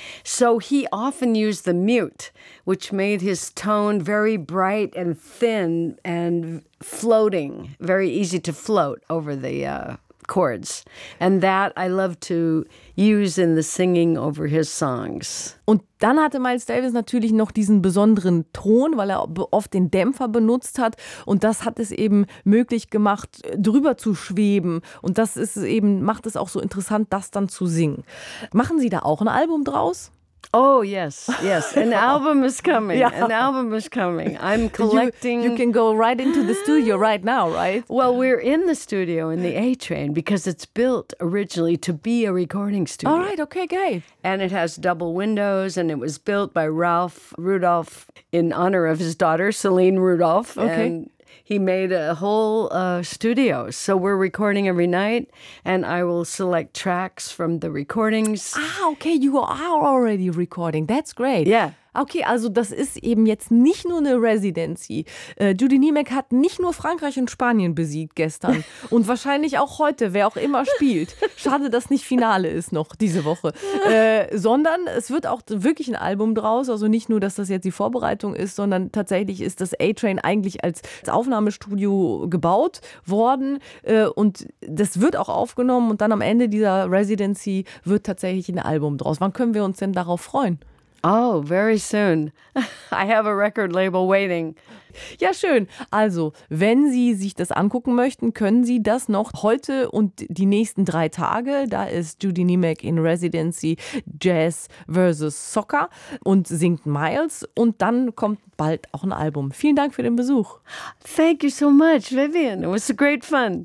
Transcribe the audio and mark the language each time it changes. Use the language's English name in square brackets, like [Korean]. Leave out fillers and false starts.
[English] So he often used the mute, which made his tone very bright and thin and floating, very easy to float over the chords. And that I love to use in the singing over his songs. [German] Und dann hatte Miles Davis natürlich noch diesen besonderen Ton, weil er oft den Dämpfer benutzt hat. Und das hat es eben möglich gemacht, drüber zu schweben. Und das ist eben, macht es auch so interessant, das dann zu singen. Machen Sie da auch ein Album draus? [English] Oh, yes, yes. An album is coming. Yeah. An album is coming. I'm collecting. You can go right into the studio right now, right? Well, we're in the studio in the A-Train because it's built originally to be a recording studio. All right, okay, great. And it has double windows, and it was built by Ralph Rudolph in honor of his daughter, Celine Rudolph. Okay. And he made a whole studio. So we're recording every night, and I will select tracks from the recordings. Ah, okay, you are already recording. That's great. Yeah. [German] Okay, also das ist eben jetzt nicht nur eine Residency. Judy Niemeyer hat nicht nur Frankreich und Spanien besiegt gestern und wahrscheinlich auch heute, wer auch immer spielt. Schade, dass nicht Finale ist noch diese Woche. Sondern es wird auch wirklich ein Album draus. Also nicht nur, dass das jetzt die Vorbereitung ist, sondern tatsächlich ist das A-Train eigentlich als Aufnahmestudio gebaut worden. Und das wird auch aufgenommen und dann am Ende dieser Residency wird tatsächlich ein Album draus. Wann können wir uns denn darauf freuen? [English] Oh, very soon. I have a record label waiting. [German] Ja, schön. Also, wenn Sie sich das angucken möchten, können Sie das noch heute und die nächsten 3 Tage. Da ist Judy Niemeyer in Residency Jazz versus Soccer und singt Miles. Und dann kommt bald auch ein Album. Vielen Dank für den Besuch. [English] Thank you so much, Vivian. It was great fun.